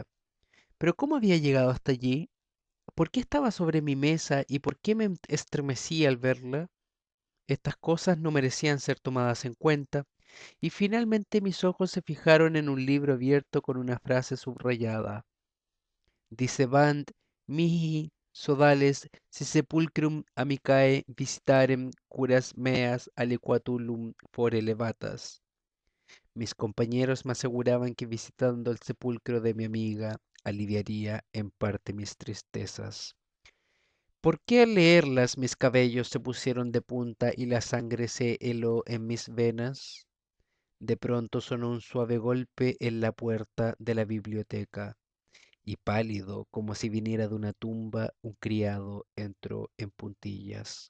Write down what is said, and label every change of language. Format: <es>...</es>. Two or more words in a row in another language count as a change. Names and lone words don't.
<es>Pero ¿cómo había llegado hasta allí? ¿Por qué estaba sobre mi mesa y por qué me estremecí al verla? Estas cosas no merecían ser tomadas en cuenta, y finalmente mis ojos se fijaron en un libro abierto con una frase subrayada.</es> <la>Dicebant mihi sodales si sepulcrum amicae visitarem curas meas aliquatulum fore levatas.</la> <es>Mis compañeros me aseguraban que visitando el sepulcro de mi amiga aliviaría en parte mis tristezas. ¿Por qué al leerlas mis cabellos se pusieron de punta y la sangre se heló en mis venas? De pronto sonó un suave golpe en la puerta de la biblioteca y pálido, como si viniera de una tumba, un criado entró en puntillas.</es>